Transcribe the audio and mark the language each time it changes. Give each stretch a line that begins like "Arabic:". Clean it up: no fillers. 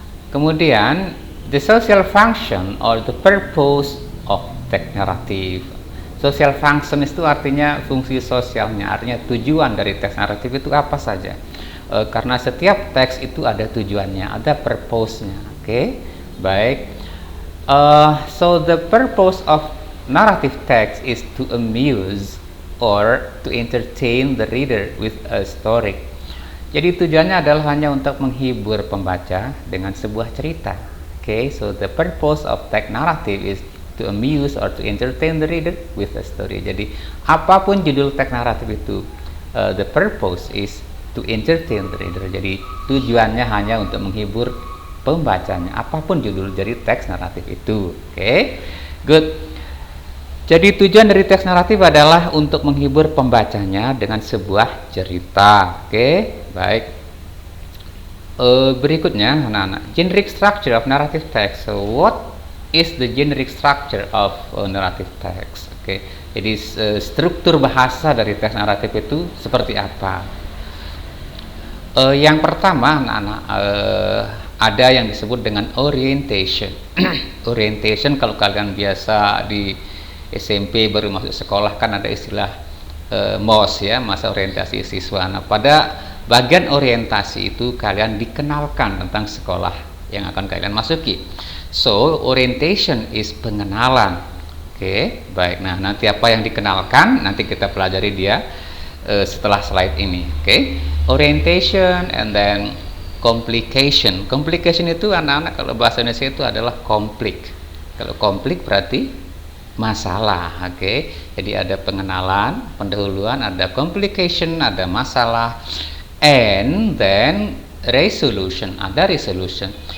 Indonesian: Kemudian
English: the social function or the purpose of text narrative.
Indonesian: Social function itu artinya fungsi sosialnya, artinya tujuan dari teks naratif itu apa saja. Karena setiap teks itu ada tujuannya, ada purpose-nya. Oke, baik.
English: So the purpose of narrative text is to amuse or to entertain the reader with a story.
Indonesian: Jadi tujuannya adalah hanya untuk menghibur pembaca dengan sebuah cerita.
English: Okay, so the purpose of text narrative is to amuse or to entertain the reader with a story.
Indonesian: Jadi apapun judul teks naratif itu,
English: the purpose is to entertain the reader.
Indonesian: Jadi tujuannya hanya untuk menghibur pembacanya, apapun judul dari teks naratif itu.
English: Okay, good.
Indonesian: Jadi tujuan dari teks naratif adalah untuk menghibur pembacanya dengan sebuah cerita. Oke, baik. Berikutnya, anak-anak,
English: generic structure of narrative text. So, what is the generic structure of narrative text?
Indonesian: Oke, jadi struktur bahasa dari teks naratif itu seperti apa? Yang pertama, anak-anak, ada yang disebut dengan orientation. Orientation, kalau kalian biasa di SMP baru masuk sekolah kan ada istilah MOS ya, masa orientasi siswa. Nah, pada bagian orientasi itu kalian dikenalkan tentang sekolah yang akan kalian masuki.
English: So, orientation is
Indonesian: pengenalan. Oke, baik. Nah, nanti apa yang dikenalkan nanti kita pelajari dia setelah slide ini.
English: Oke, orientation and then complication.
Indonesian: Complication itu anak-anak kalau bahasa Indonesia itu adalah konflik. Kalau konflik berarti masalah. Oke, jadi ada pengenalan, pendahuluan, ada complication, ada masalah,
English: and then resolution,
Indonesian: ada resolution.